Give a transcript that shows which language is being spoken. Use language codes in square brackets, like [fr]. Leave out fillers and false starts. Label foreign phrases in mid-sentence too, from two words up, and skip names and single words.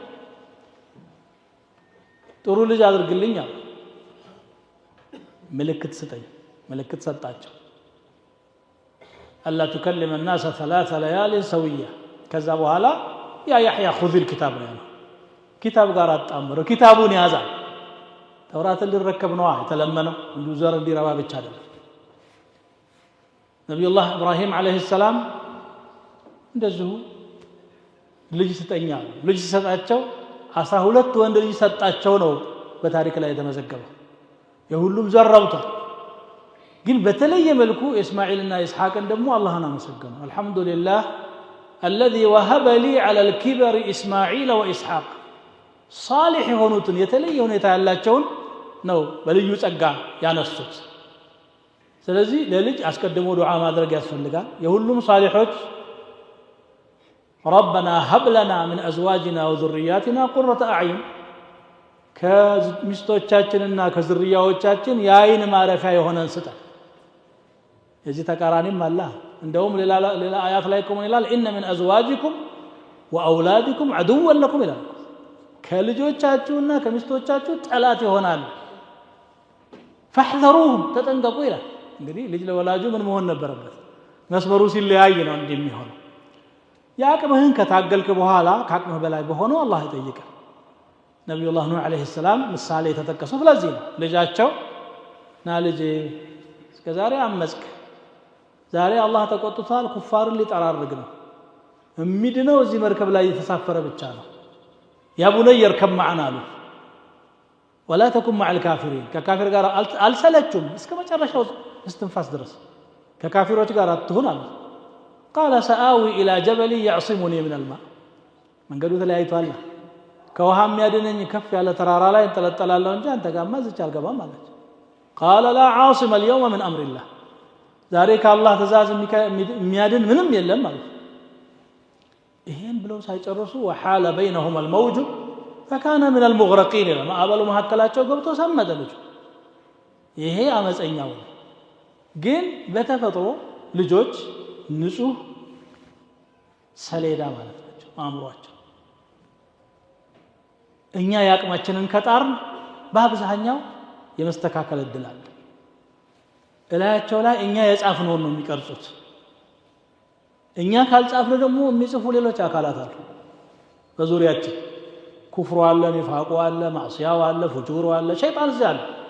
[am] ጥሩ ልጅ አድርግልኝ፣ ምልክት ስጠኝ። ምልክት ሰጣቸው። አላ [ar] تكلم الناس 3 ليال سويا። [am] ከዛ በኋላ ያ ያህያ [ar] خذ الكتاب [am] ነው ያለው። ኪታብ ጋር አጣምረው ኪታቡን ያዛ። ተውራትን ሊረከብ ነው የተለመነው፣ እንዱ ዘር እንዲረባ ብቻ አይደለም። ነብዩላህ ኢብራሂም [ar] عليه السلام [am] እንደዚሁ ልጅ ስጠኛ ልጅ ሲሰጣቸው 12 ወንድ ልጅ ሰጣቸው ነው በታሪክ ላይ የተመዘገበው። የሁሉም ዘር ረብቷል። ግን በተለየ መልኩ እስማኤልና ኢስሐቅን ደግሞ አላህን አመሰገኑ። አልহামዱሊላህ [ar] الذي وهب لي على الكبر اسماعيل واسحاق [am] صالح የሆኑትን የተለየ ሁኔታ ያላቸውን ነው በልዩ ጸጋ ያነሱት ስለዚህ ለልጅ አስቀድሞ ዱዓ ማድረግ ያስፈልጋል የሁሉም ሷሊሖች [ar] ربنا هب لنا من ازواجنا وذرياتنا قرة اعين [am] ከሚስቶቻችንና ከዝርያዎቻችን ያይን ማረፊያ የሆነን ስጠን የዚህ ተቃራኒም አለ እንደውም ሌላ አያት ላይ ቆሞ ይላል [ar] ان من ازواجكم واولادكم عدوا لكم [am] ይላል ከልጆቻችሁና ከሚስቶቻችሁ ጠላት ይሆናል فاحذروهم ተጠንቀቁ ይላል እንግዲህ ልጅ ለወላጁ ምን መሆን ነበረበት መስመሩ ሲለያይ ነው እንደሚሆነው ያቅምህን ከታገልክ በኋላ ካቅምህ በላይ በሆነው አላህ ይጠይቃል ነብዩላህ ኑህ [ar] عليه السلام [am] ምሳሌ ተጠቀሰው ስለዚህ ነው ልጃቸው ና ልጄ እስከዛሬ አመጽክ ዛሬ አላህ ተቆጥቷል ኩፋርን ሊጠራርግ ነው እሚድነው እዚህ መርከብ ላይ የተሳፈረ ብቻ ነው [ar] يا بني يركب معنا [am] አሉ [ar] ولا تكن مع الكافرين [am] ከካፊር ጋር አልሰለቹም እስከ መጨረሻው እስትንፋስ ድረስ ከካፊሮች ጋር አትሁን አሉ [ar] قال سآوي إلى جبل يعصمني من الماء [am] መንገዱ ተለያይቷል ከውሃም ያድነኝ ከፍ ያለ ተራራ ላይ እንጠለጠላለሁ እንጂ አንተ ጋርማ ዝቻ አልገባም አለች [ar] قال لا عاصم اليوم من أمر الله [am] ዛሬ ከአላህ ትእዛዝ የሚያድን ምንም የለም ማለት ይሄን ብለው ሳይጨርሱ [ar] وحال بينهما الموج فكان من المغرقين [am] ማዕበሉ መካከላቸው ገብቶ ሰመጠ ልጅ ይሄ አመፀኛው ግን በተፈጥሮ ልጆች ንጹህ ሰሌዳ ማለት ናቸው አእምሮአቸው እኛ ያቅማችንን ከጣርን በአብዛኛው የመስተካከል እድል አለ እላያቸው ላይ እኛ የጻፍነውን ነው የሚቀርጹት እኛ ካልጻፍን ደግሞ የሚጽፉ ሌሎች አካላት አሉ በዙሪያችን ኩፍሩ አለ ኒፋቁ አለ ማዕሲያው አለ ፍጁሩ አለ ሸይጣን እዚያ አለ